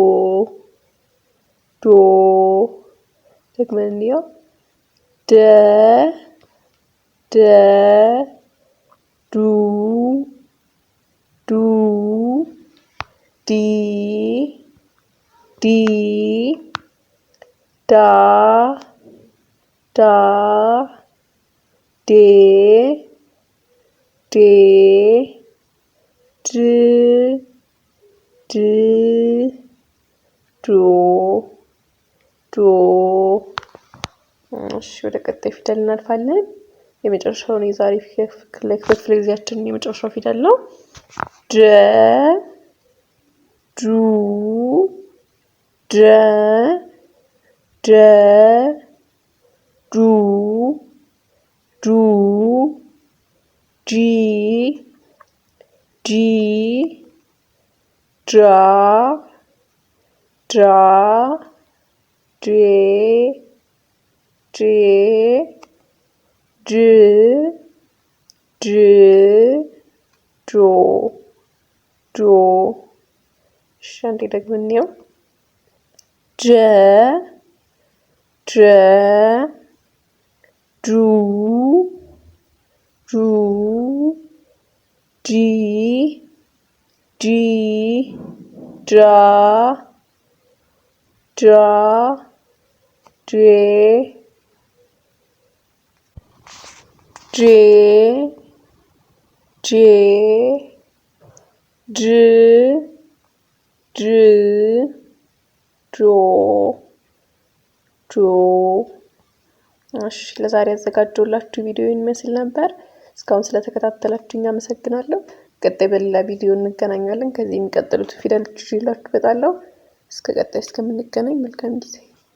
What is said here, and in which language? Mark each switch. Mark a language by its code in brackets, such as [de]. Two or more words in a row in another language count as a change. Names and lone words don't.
[am] ደግመን እንየው። ደ ዱ ዲ ዳ ዴ ዶ እሺ ወደ ቀጣይ ፊደል እናልፋለን። የመጨረሻውን የዛሬ ክፍለ ጊዜያችንን የመጨረሻው ፊደል ነው። ደ ዱ ዲ ዳ ዴ ዶ እሺ አንዴ ደግመን እንየው። ደ ደ ዱ ዱ ዲ ዲ ዳ ዳ ዴ ጄ ጄ ድ ድ ዶ ዶ። እሺ ለዛሬ ያዘጋጀሁላችሁ ቪዲዮ ይመስል ነበር። እስካሁን ስለተከታተላችሁኝ አመሰግናለሁ። ቀጣይ በሌላ ቪዲዮ እንገናኛለን። ከዚህ የሚቀጥሉት ፊደሎች ይዤላችሁ እመጣለሁ። እስከ ቀጣይ እስከምንገናኝ መልካም ጊዜ